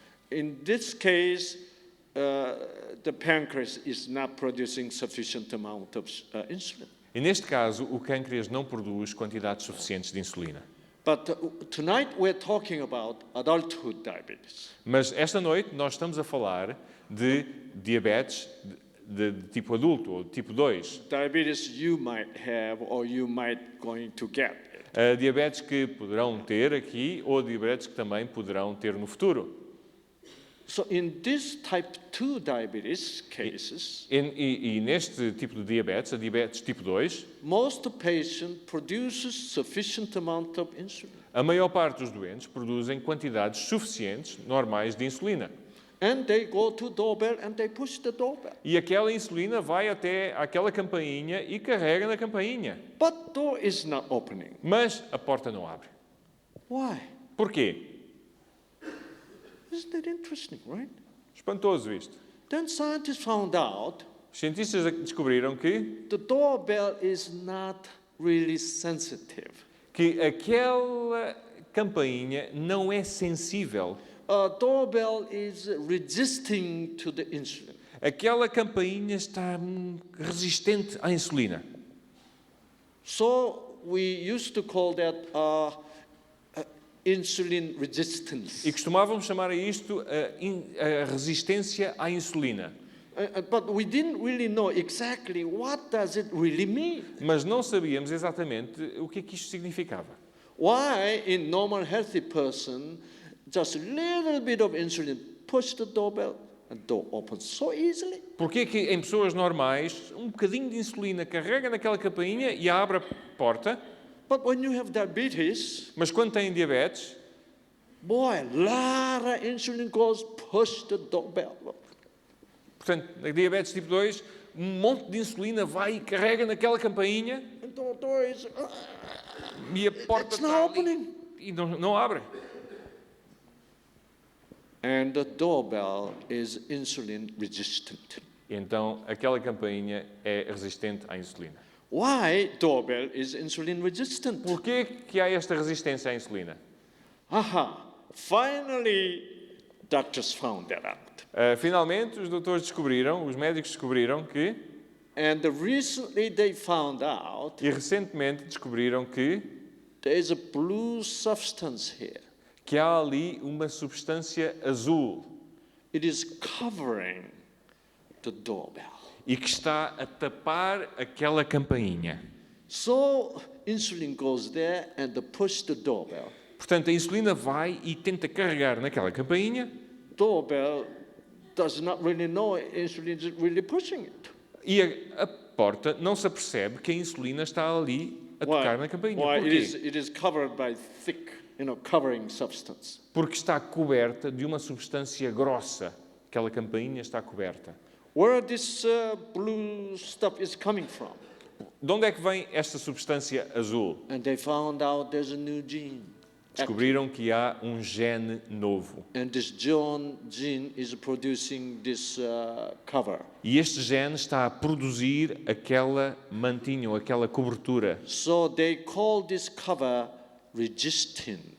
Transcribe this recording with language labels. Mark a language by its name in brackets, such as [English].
[English] In this case, the pancreas is not producing sufficient amount of insulin. [Portuguese] E neste caso, o pâncreas não produz quantidades suficientes de insulina. [English] But tonight we're talking about adulthood diabetes. [Portuguese] Mas esta noite nós estamos a falar de diabetes de tipo adulto ou de tipo 2. [English] Diabetes you might have or you might going to get. [Portuguese] Diabetes que poderão ter aqui ou diabetes que também poderão ter no futuro. [English] So in this type 2 diabetes cases, [Portuguese] E neste tipo de diabetes, a diabetes tipo 2, [English] most patient produces sufficient amount of insulin. [Portuguese] a maior parte dos doentes produzem quantidades suficientes, normais, de insulina. [English] And they go to doorbell and they push the doorbell. [Portuguese] E aquela insulina vai até aquela campainha e carrega na campainha. [English] But door is not opening. [Portuguese] Mas a porta não abre. [English] Why? [Portuguese] Porquê? [English] Isn't that interesting, right? [Portuguese] Espantoso isto. [English] Then scientists found out [Portuguese] Os cientistas descobriram [English] the doorbell is not really sensitive. [Portuguese] que aquela campainha não é sensível. [English] A doorbell is resisting to the insulin. [Portuguese] Aquela campainha está resistente à insulina. [English] So we used to call that insulin resistance. [Portuguese] E costumávamos chamar a isto a resistência à insulina. [English] But we didn't really know exactly what does it really mean. [Portuguese] Mas não sabíamos exatamente o que é que isto significava. [English] Why in normal healthy person, just a little bit of insulin, push the doorbell and door opens so easily? [Portuguese] Porquê que em pessoas normais, um bocadinho de insulina carrega naquela campainha e abre a porta, [English] But when you have diabetes, [Portuguese] mas quando têm diabetes, [English] boy, lot of insulin goes push the doorbell. [Portuguese] portanto, na diabetes tipo 2, um monte de insulina vai e carrega naquela campainha [English] And the door is, [Portuguese] e a porta [English] it's [Portuguese] está [English] not [Portuguese] ali [English] opening. [Portuguese] e não abre. [English] And the doorbell is insulin resistant. [Portuguese] Então, aquela campainha é resistente à insulina. [English] Why doorbell is insulin resistant? [Portuguese] Porquê que há esta resistência à insulina? [English] Aha, finally doctors found that out. [Portuguese] Finalmente, os doutores descobriram, os médicos descobriram que, [English] And recently they found out [Portuguese] e recentemente descobriram que [English] there is a blue substance here. [Portuguese] há ali uma substância azul [English] It is covering the doorbell. [Portuguese] e que está a tapar aquela campainha. [English] So insulin goes there and push the doorbell. [Portuguese] Portanto, a insulina vai e tenta carregar naquela campainha [English] Doorbell does not really know insulin is really pushing it. [Portuguese] e a porta não se apercebe que a insulina está ali a tocar na campainha. [English] Why? [Portuguese] Porquê? [English] It is covered by thick, covering substance. [Portuguese] Porque está coberta de uma substância grossa. Aquela campainha está coberta. [English] Where this blue stuff is coming from? [Portuguese] De onde é que vem esta substância azul? [English] And they found out there's a new gene. [Portuguese] Descobriram que há um gene novo. [English] And this gene is producing this cover. [Portuguese] E este gene está a produzir aquela mantinha ou aquela cobertura. [English] So they call this cover resistin.